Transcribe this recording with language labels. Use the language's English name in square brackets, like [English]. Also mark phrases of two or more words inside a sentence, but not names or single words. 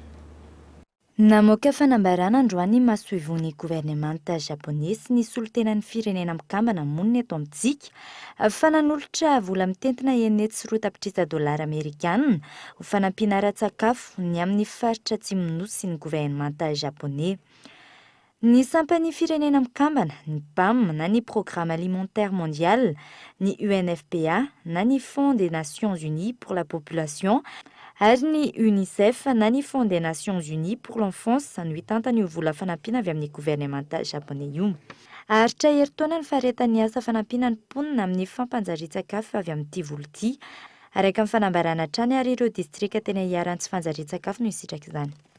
[Malagasy] Namoaka fanambarana androany mahasoivon'ny gouvernementa japonais sy ny solotenan'ny firenena mikambana monina eto amintsika fa nanolotra vola mitentina enety sy roa tapitrisa dolara amerikana ho fanampiana ara-tsakafo ny amin'ny faritra atsimo nosy sy ny gouvernementa japonais. Ny sampany firenena mikambana, ny PAM na ny Programme alimentaire mondial, ny UNFPA na ny Fonds des Nations Unies pour la population ary ny UNICEF na ny Fonds des Nations Unies pour l'enfance no hitantany io vola fanampiana avy amin'ny gouvernementa japonais io. Aritra heritaona ny faharetany asa fanampiana ny mponina amin'ny fampanjarian-tsakafo avy amin'ity vola ity araka amin'ny fanambarana hatrany ary ireo distrika tena hiaran'ny tsy fanjarian-tsakafo no hisitraka izany.